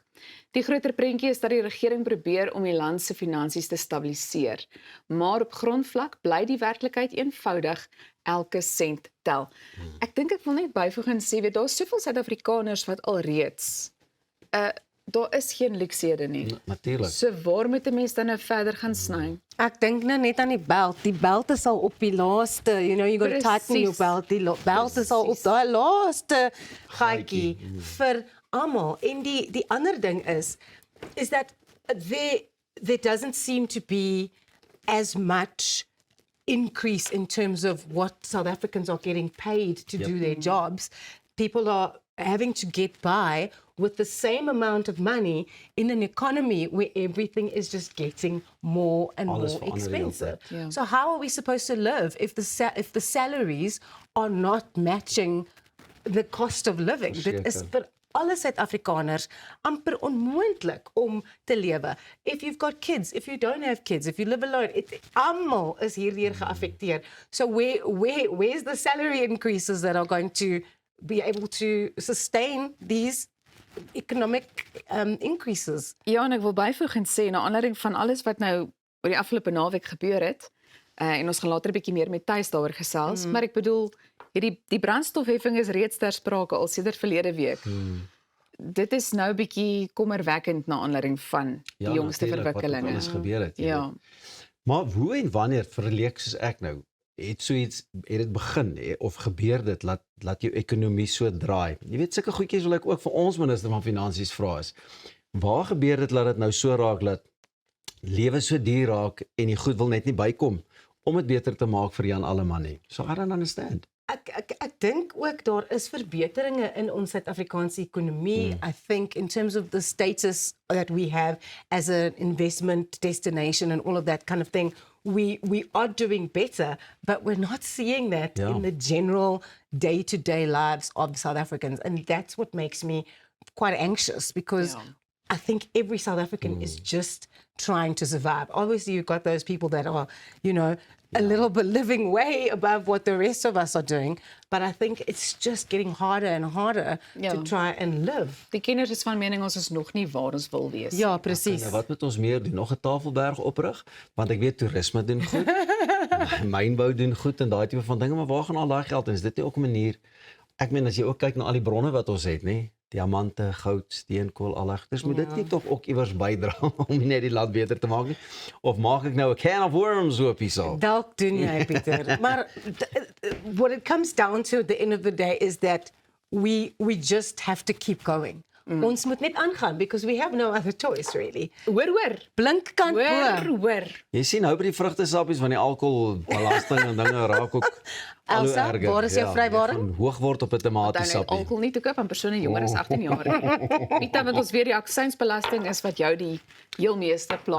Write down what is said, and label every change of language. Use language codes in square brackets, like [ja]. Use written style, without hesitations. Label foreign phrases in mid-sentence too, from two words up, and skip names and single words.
[af] Die groter prentjie is dat die regering probeer om die land se finansies te stabiliseer, maar op grondvlak bly die werklikheid eenvoudig, elke sent tel. Ek dink ek wil net byvoeg en sê, weet, daar is soveel Suid-Afrikaners wat alreeds daar is geen luksehede nie. Natuurlik. So waar moet 'n mens dan nou verder gaan sny? Ek dink nou net aan die belt. Die belt is al op die laaste, [en] you got to tighten your belt. [af] Die belt is al op daai laaste gaatjie vir almal. En die ander ding is [en] that there doesn't seem to be as much increase in terms of what South Africans are getting paid to do their jobs. People are having to get by with the same amount of money in an economy where everything is just getting more and [af] Alles [en] more [af] verander die hele [en] expensive. [af] tyd. Ja. [en] So how are we supposed to live if the salaries are not matching the cost of living? [af] Dit is vir alle Suid-Afrikaners amper onmoontlik om te lewe. [en] If you've got kids, if you don't have kids, if you live alone, [af] almal is hierdeur geaffekteer. [en] So where's the salary increases that are going to be able to sustain these economic increases? [af] Ja, en ek wil byvoeg en sê, na aanleiding van alles wat nou oor die afgelope naweek gebeur het, en ons gaan later 'n bietjie meer met Thys daaroor gesels, maar ek bedoel, die brandstofheffing is reeds ter sprake al sedert verlede week. Dit is nou 'n bietjie kommerwekkend na aanleiding van die jongste verwikkelinge. Wat alles gebeur het. Ja. Maar hoe en wanneer verleek soos ek nou het dit begin of gebeur dit laat jou ekonomie so draai. Jy weet sulke goedjies wil ek ook vir ons minister van finansies vra is. Waar gebeur dit laat dit nou so raak dat lewe so duur raak en die goed wil net nie bykom om dit beter te maak vir Jan Alleman nie. [en] So I don't understand. [af] Ek dink ook daar is verbeteringe in ons Suid-Afrikaanse ekonomie. [en] I think in terms of the status that we have as an investment destination and all of that kind of thing, we are doing better, but we're not seeing that in the general day-to-day lives of South Africans. And that's what makes me quite anxious because I think every South African is just trying to survive. Obviously, you've got those people that are, a little bit living way above what the rest of us are doing. But I think it's just getting harder and harder to try and live. [af] Die kenners is van mening ons is nog nie waar ons wil wees. Ja, presies. Nou, wat moet ons meer doen? Nog 'n Tafelberg oprig? Want ek weet toerisme doen goed. Mynbou doen goed en daai tipe van dinge, maar waar gaan al daai geld en is dit nie ook 'n manier? Ek meen as jy ook kyk na al die bronne wat ons het, nê? Diamante, goud, steenkool, allegters, moet dit nie tog ook iewers bydra om net die land beter te maak nie? Of maak ek nou 'n [en] can of worms [af] oop hierso? Dalk doen jy, Pieter. [en] Maar what it comes down to at the end of the day is that we just have to keep going. [af] Ons moet net aangaan [en] because we have no other choice really. [af] Hoor. Blink kan hoor. Jy sien nou by die vrugtesappies van die alkoholbelasting en dinge raak ook al hoe Elsa, erger. waar is jou vrywaring? Gaan hoog word op 'n Dan tomatiesappie. alkohol nie te koop aan persone jonger as 18 jaar. Weet want ons weer die aksiesbelasting is wat jou die heel meeste pla.